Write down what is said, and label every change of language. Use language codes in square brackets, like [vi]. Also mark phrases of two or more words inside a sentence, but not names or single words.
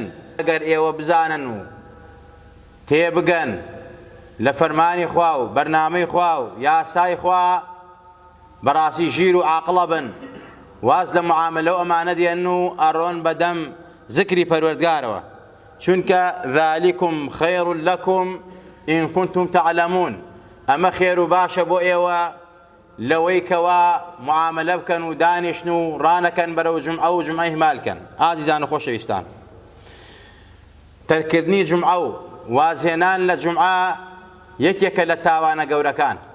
[ckb] ئەگەر ئێوە بزانن و تێبگەن لە فەرمانی خوا و بەرنامەی خوا و یاسای خوا، بەڕاستی ژیر و عاقڵە بن، واز لە معاملە و ئەمانە دێن و ئەڕۆن بەدەم زکری پەروەردگارەوە. [ar] چونکە ذلكم خير لكم إن كنتم تعلمون، [ckb] ئەمە خێر و باشە بۆ ئێوە لەوەی کەوا معاملە بکەن و دانیشن و ڕانەکەن بەرەو جومعە و جومعەی هەمالکەن. ئازیزان و خۆشەویستان، تەرکردنی جومعە و وازهێنان لە جومعە یەکێکە لە تاوانە گەورەکان.